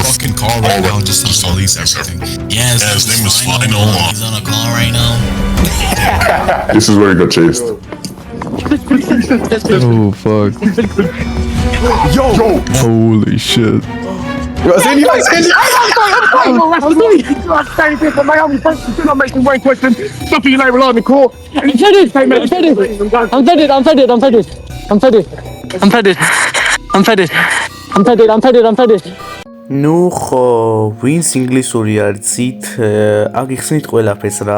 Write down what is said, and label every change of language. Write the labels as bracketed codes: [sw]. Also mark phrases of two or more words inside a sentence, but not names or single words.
[en] a fucking car right now just to police everything. Yeah, his name is Final. He's on a call right now. This is where he got chased. Oh fuck. Yo! Holy shit. Yo, Sandy, like, Sandy! [ka] ნუ ხო, ვინც ინგლისური არცით, აგიხსნით ყველაფერს რა.